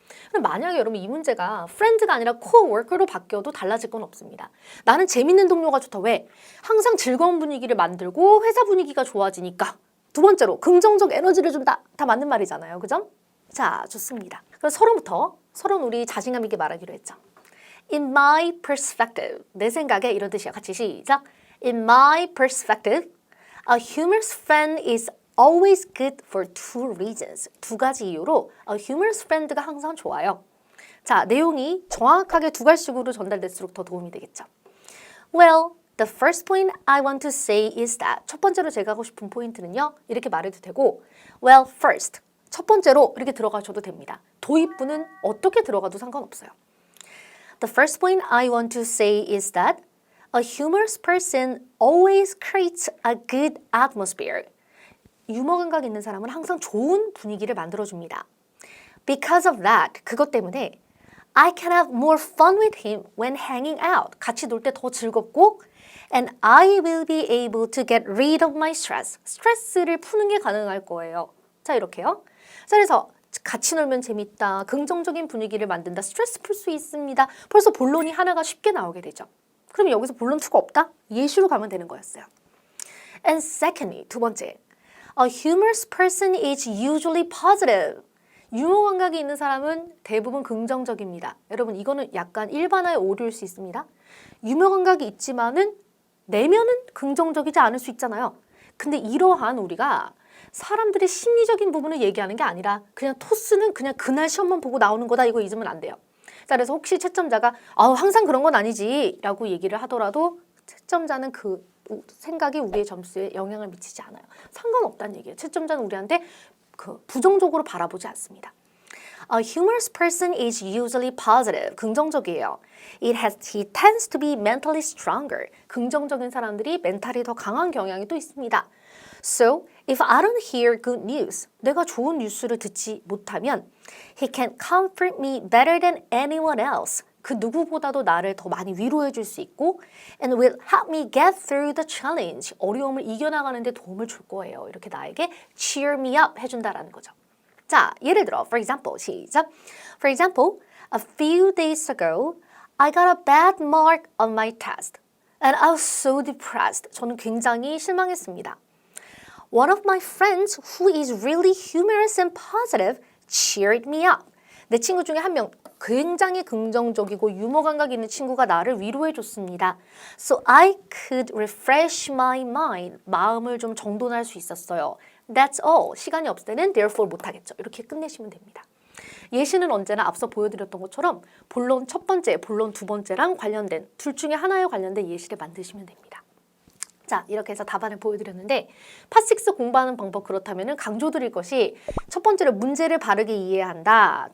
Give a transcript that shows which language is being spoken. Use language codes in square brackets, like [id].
[ko] 그럼 만약에 여러분 이 문제가 friend가 아니라 co-worker로 바뀌어도 달라질 건 없습니다. 나는 재밌는 동료가 좋다. 왜? 항상 즐거운 분위기를 만들고 회사 분위기가 좋아지니까. 두 번째로 긍정적 에너지를 준다. 다 맞는 말이잖아요. 그죠? 자, 좋습니다. 그럼 서로는 우리 자신감 있게 말하기로 했죠. [en] In my perspective. [ko] 내 생각에 이런 뜻이야. 같이 시작. [en] In my perspective, a humorous friend is always good for two reasons. [ko] 두 가지 이유로 [en] a humorous friend [ko] 가 항상 좋아요. 자, 내용이 정확하게 두 갈식으로 전달될수록 더 도움이 되겠죠. [en] Well, the first point I want to say is that [ko] 첫 번째로 제가 하고 싶은 포인트는요. 이렇게 말해도 되고 [en] Well, first. [ko] 첫 번째로 이렇게 들어가셔도 됩니다. 도입부는 어떻게 들어가도 상관없어요. [en] The first point I want to say is that a humorous person always creates a good atmosphere. [ko] 유머 감각 있는 사람은 항상 좋은 분위기를 만들어줍니다. [en] Because of that, [ko] 그것 때문에 [en] I can have more fun with him when hanging out. [ko] 같이 놀 때 더 즐겁고 [en] And I will be able to get rid of my stress. [ko] 스트레스를 푸는 게 가능할 거예요. 자, 이렇게요. 자, 그래서 같이 놀면 재밌다. 긍정적인 분위기를 만든다. 스트레스 풀 수 있습니다. 벌써 본론이 하나가 쉽게 나오게 되죠. 그럼 여기서 본론 2가 없다? 예시로 가면 되는 거였어요. [en] And secondly, [ko] 두 번째. [en] A humorous person is usually positive. [ko] 유머 감각이 있는 사람은 대부분 긍정적입니다. 여러분 이거는 약간 일반화의 오류일 수 있습니다. 유머 감각이 있지만은 내면은 긍정적이지 않을 수 있잖아요. 근데 이러한 우리가 사람들의 심리적인 부분을 얘기하는 게 아니라 그냥 토스는 그냥 그날 시험만 보고 나오는 거다 이거 잊으면 안 돼요. 자, 그래서 혹시 채점자가 항상 그런 건 아니지 라고 얘기를 하더라도 채점자는 그 생각이 우리의 점수에 영향을 미치지 않아요. 상관없다는 얘기예요. 채점자는 우리한테 부정적으로 바라보지 않습니다. [en] A humorous person is usually positive. [ko] 긍정적이에요. [en] He tends to be mentally stronger. [ko] 긍정적인 사람들이 멘탈이 더 강한 경향이 또 있습니다. [en] So, if I don't hear good news, [ko] 내가 좋은 뉴스를 듣지 못하면 [en] he can comfort me better than anyone else. [ko] 그 누구보다도 나를 더 많이 위로해 줄 수 있고 [en] and will help me get through the challenge. [ko] 어려움을 이겨나가는 데 도움을 줄 거예요. 이렇게 나에게 [en] cheer me up [ko] 해준다라는 거죠. 자, 예를 들어, [en] for example, [ko] 시작. [en] For example, a few days ago, I got a bad mark on my test and I was so depressed. [ko] 저는 굉장히 실망했습니다. [en] One of my friends who is really humorous and positive cheered me up. [ko] 내 친구 중에 한 명 굉장히 긍정적이고 유머 감각 있는 친구가 나를 위로해 줬습니다. [en] So I could refresh my mind. [ko] 마음을 좀 정돈할 수 있었어요. [en] That's all. [ko] 시간이 없을 때는 therefore 못하겠죠. 이렇게 끝내시면 됩니다. 예시는 언제나 앞서 보여드렸던 것처럼 본론 첫 번째, 본론 두 번째랑 관련된 둘 중에 하나에 관련된 예시를 만드시면 됩니다. 자, 이렇게 해서 답안을 보여드렸는데 파6 공부하는 방법 그렇다면 강조드릴 것이 첫 번째로 문제를 바르게 이해한다.